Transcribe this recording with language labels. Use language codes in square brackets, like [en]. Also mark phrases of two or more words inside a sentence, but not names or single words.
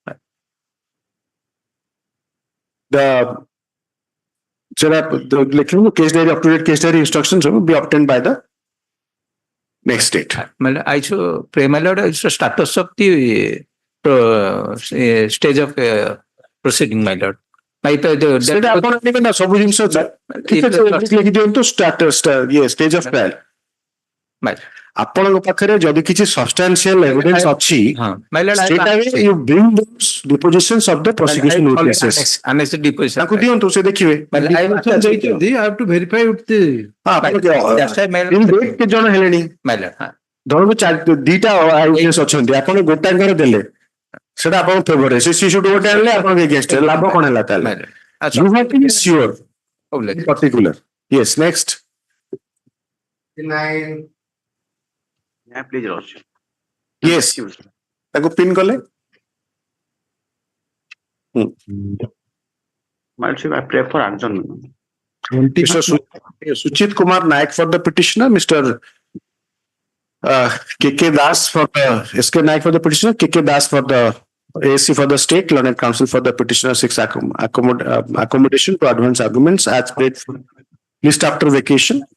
[en] The case diary, up-to-date case diary instructions will be obtained by the next date. I should pray, my lord, it's the status of the stage of proceeding, my lord. [or] ସେଟା ଆପଣ ନେବେ ନା ସବୁ ଜିନିଷ ଠିକ ଅଛି ଲେଖି ଦିଅନ୍ତୁ [en] stage of trial [or] ଆପଣଙ୍କ ପାଖରେ ଯଦି କିଛି [en] substantial evidence [or] ଅଛି ସେଟା [en] you bring those depositions of the prosecution witnesses [or] ତାକୁ ଦିଅନ୍ତୁ ସେ ଦେଖିବେ [en] I have to verify with the [or] କେତେ ଜଣ ହେଲେଣି ଧରନ୍ତୁ ଦିଟା witness ଅଛନ୍ତି ଆପଣ ଗୋଟାଙ୍କର ଦେଲେ ସେଟା ଆପଣଙ୍କ ଫେଭରରେ ସେ ଶିଶୁଟି ଗୋଟେ ଆଣିଲେ ଆପଣଙ୍କ ଏଗେନ୍ଷ୍ଟ ଲାଭ କଣ ହେଲା ତାହେଲେ [en] you have to be sure particular. Yes, next. Please, [or] yes ତାକୁ ପିନ୍ କଲେ [en] I pray for adjournment. Mr. Suchit Kumar Naik for the petitioner, Mr. KK Das for the SK Naik for the petitioner, KK Das for the AC for the state, learned counsel for the petitioner seeks accommodation to advance arguments as paid for list after vacation.